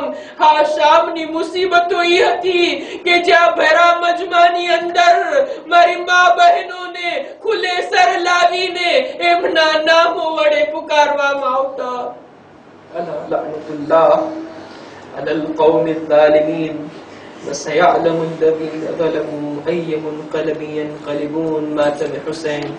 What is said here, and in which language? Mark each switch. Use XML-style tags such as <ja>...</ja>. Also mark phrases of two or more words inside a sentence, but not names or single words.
<gu>હા, શામની મુસીબતો એ હતી કે જ્યાં ભરા મજમાની અંદર મારી મા બહેનોને ખુલે સર લાવીને એમના નામો વડે પુકારવામાં આવતા.</gu> <ar>ألا لعنة الله على القوم الظالمين وسيعلم الذين ظلموا أي منقلب ينقلبون. مات الحسين.</ar>